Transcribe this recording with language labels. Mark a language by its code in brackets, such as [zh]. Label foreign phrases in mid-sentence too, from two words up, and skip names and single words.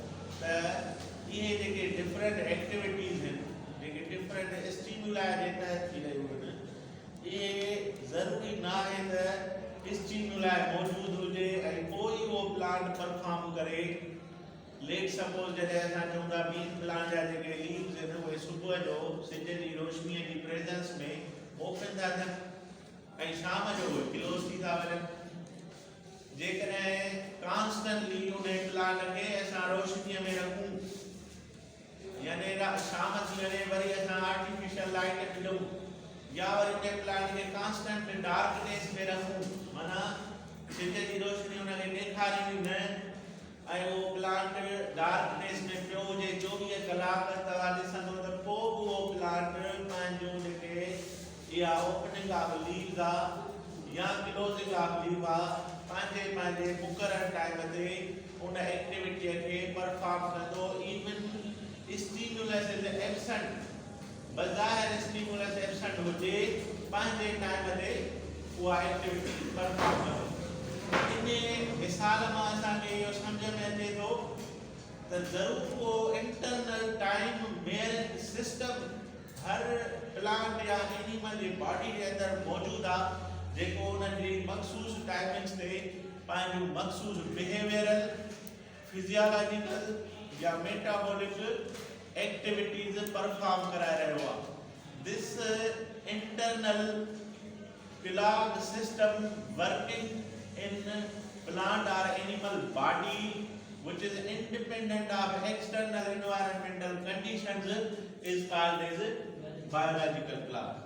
[sd] त इहे जेके [en] different activities [sd] आहिनि, जेके [en] different stimuli [sd] जे तहत थी रहियूं आहिनि, इहे ज़रूरी न आहे त स्टिमुलाई मौजूदु हुजे ऐं पोइ ई उहो [en] plant perform [sd] करे. [en] let suppose [sd] जॾहिं असां चऊं था [en] bean plant [sd] जा जेके लीव्स आहिनि उहे सुबुह जो सिज जी रोशनीअ जी प्रेजेंस में ओपन था थियनि ऐं शाम जो उहे क्लोज़ थी था वञनि. जेकॾहिं कॉन्स्टेंटली उन प्लांट खे असां रोशनीअ में रखूं, यानी शाम थी वञे वरी असां [en] artificial light [sd] विझूं या वरी उन प्लांट खे [en] constant darkness [sd] में रखूं, माना सिज जी रोशनी उनखे ॾेखारींदी न ऐं उहो [en] plant darkness [sd] में पियो हुजे 24 कलाक, तव्हां ॾिसंदो त पोइ बि उहो प्लांट पंहिंजूं जेके इहा [en] opening of leaves [sd] आहे या [en] closing of leave [sd] आहे पंहिंजे मुक़ररु टाइम ते उन एक्टिविटीअ खे परफॉर्म कंदो. [en] even stimulus is absent, [sd] बज़ाहिर [en] stimulus absent [sd] हुजे, पंहिंजे टाइम ते उहा [en] activity perform [sd] कंदो. इन मिसाल मां असांखे इहो सम्झ में अचे थो त ज़रूरु उहो [en] internal time measuring system [sd] हर प्लांट या एनिमल जी बॉडी जे अंदरि मौजूदु आहे, जेको उन्हनि जी मख़सूस टाइमिंग्स ते पंहिंजूं मख़सूस [en] behavioral, physiological [sd] या [en] metabolic activities perform [sd] कराए रहियो आहे. [en] this internal clock system working in plant or animal body which is independent of external environmental conditions is called as biological clock.